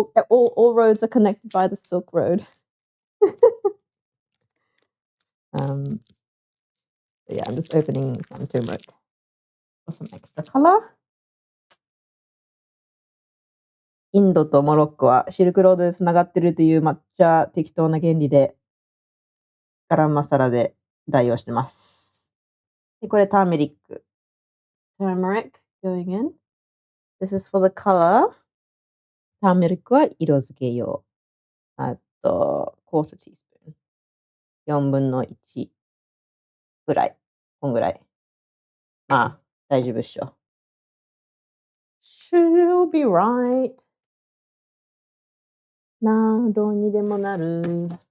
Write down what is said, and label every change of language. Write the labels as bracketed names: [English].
[English] All roads are connected by the Silk Road. Yeah, I'm just opening some turmeric for some extra color. [Japanese] インドとモロッコはシルクロードでつながっているという抹茶適当な原理でガラムマサラで代用してます。で、これターメリック。 [English] Turmeric going in. This is for the color. [Japanese] ターメリックは色付け用。 [English] あと、quarter teaspoon。 [Japanese] 4分の1ぐらい。こんぐらい。まあ、大丈夫っしょ。 [English] Should be right. [Japanese] などにでもなる。